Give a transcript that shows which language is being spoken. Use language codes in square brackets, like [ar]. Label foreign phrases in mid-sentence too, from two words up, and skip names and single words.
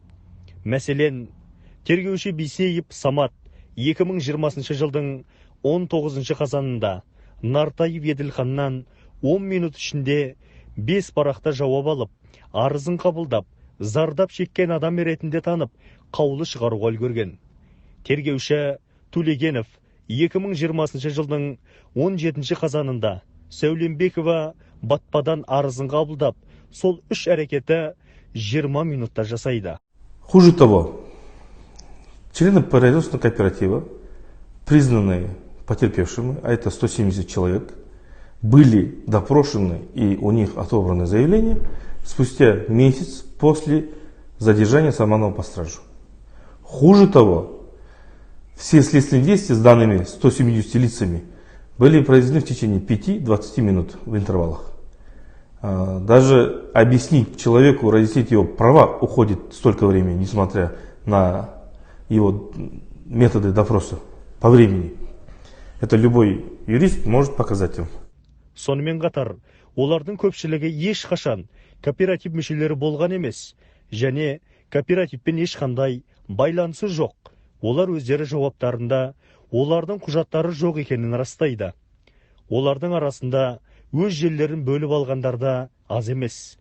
[kk] Мәселен, тергеуші Бейсеев Самат 2020 жылдың 19 қазанында Нартаев Еділханнан 10 минут ішінде 5 парақта жауап алып, арызын қабылдап, зардап шеккен адам ретінде танып, қаулы шығаруға үлгерген. Тергеуші Тулегенов 2020 жылдың 17 қазанында Сәуленбекова Батпадан арызын қабылдап, сол 3 әрекеті 20 минутта жасайды. [ru] Хуже того, члены производственного кооператива, признанные потерпевшими, а это 170 человек, были допрошены и у них отобраны заявления спустя месяц после задержания Сарманова по стражу. Хуже того, все следственные действия с данными 170 лицами были произведены в течение 5-20 минут в интервалах. Даже объяснить человеку, разъяснить его права уходит столько времени, несмотря на его методы допроса по времени. Это любой юрист может показать им. [kk] Сонымен қатар, олардың көпшілігі ешқашан кооператив мүшелері болған емес, және кооперативпен ешқандай байланысы жоқ. Олар өздері жауаптарында олардың құжаттары жоқ екенін растайды. Олардың арасында өз жерлерін бөліп алғандарда аз емес.